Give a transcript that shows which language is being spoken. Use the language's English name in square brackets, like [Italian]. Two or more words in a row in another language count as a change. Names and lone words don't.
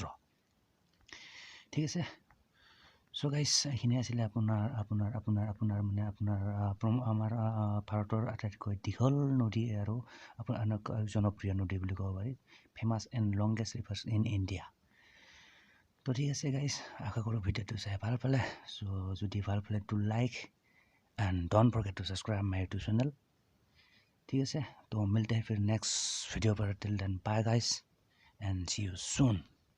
[Assamese] ঠিক আছে, [English] so guys [Assamese] এইখিনি আছিলে আপোনাৰ আমাৰ ভাৰতৰ আটাইতকৈ দীঘল নদী আৰু আপোনাৰ জনপ্ৰিয় নদী বুলি ক'ব পাৰি, [English] famous and longest rivers in India. [Assamese] তো ঠিক আছে গাইজ, আশা কৰোঁ ভিডিঅ'টো চাই ভাল পালে। চ' যদি ভাল পালে [English] to like and don't forget to subscribe my YouTube channel. [Assamese] ঠিক আছে, [Hindi] তো মিলতে हैं फिर [English] next video [Hindi] पर। [English] till then bye guys and see you soon.